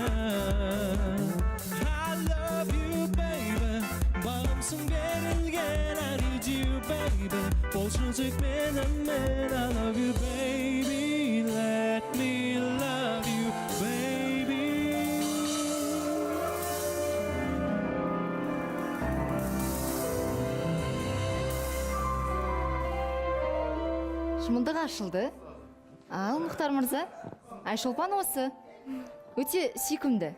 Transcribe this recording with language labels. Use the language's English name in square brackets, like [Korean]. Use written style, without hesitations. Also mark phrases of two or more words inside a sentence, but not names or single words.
[English] I love you baby, [Kazakh] бағымсың берілген, [English] I need you baby, [Kazakh] болшы тек менімен, [English] I love you baby, let me love you baby. [Kazakh] Шымылдық ашылды. Ал, Мұхтар мырза, Айшолпан осы. Өте сүйкімді.